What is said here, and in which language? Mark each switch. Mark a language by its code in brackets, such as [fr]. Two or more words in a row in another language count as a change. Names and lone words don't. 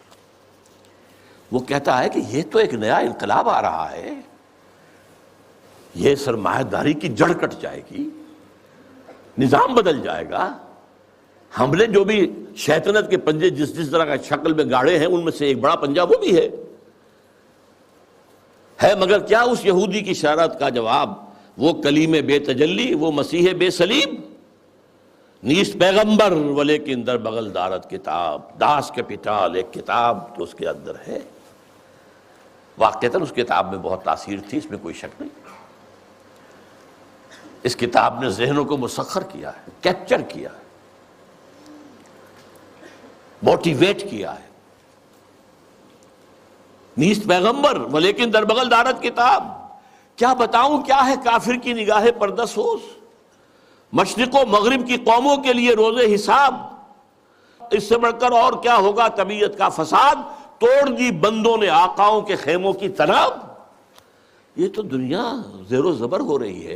[ur] وہ کہتا ہے کہ یہ تو ایک نیا انقلاب آ رہا ہے، یہ سرمایہ داری کی جڑ کٹ جائے گی، نظام بدل جائے گا. ہم نے جو بھی شیطنت کے پنجے جس طرح کا شکل میں گاڑے ہیں ان میں سے ایک بڑا پنجہ وہ بھی ہے. ہے مگر کیا اس یہودی کی شرارت کا جواب، وہ کلیم بے تجلی، وہ مسیح بے صلیب، [fa] نیست پیغمبر ولیکن در بغل دارت کتاب، [ur] داس کیپیٹال ایک کتاب جو اس کے اندر ہے۔ واقعتاً اس کتاب میں بہت تاثیر تھی، اس میں کوئی شک نہیں۔ اس کتاب نے ذہنوں کو مسخر کیا ہے، کیپچر کیا ہے، موٹیویٹ کیا ہے۔ [fa] نیست پیغمبر ولیکن در بغل دارت کتاب، [ur] کیا بتاؤں کیا ہے کافر کی نگاہ پردہ سوز، مشرق و مغرب کی قوموں کے لیے روز حساب، اس سے بڑھ کر اور کیا ہوگا طبیعت کا فساد، توڑ دی بندوں نے آقاؤں کے خیموں کی تناب۔ یہ تو دنیا زیر و زبر ہو رہی ہے۔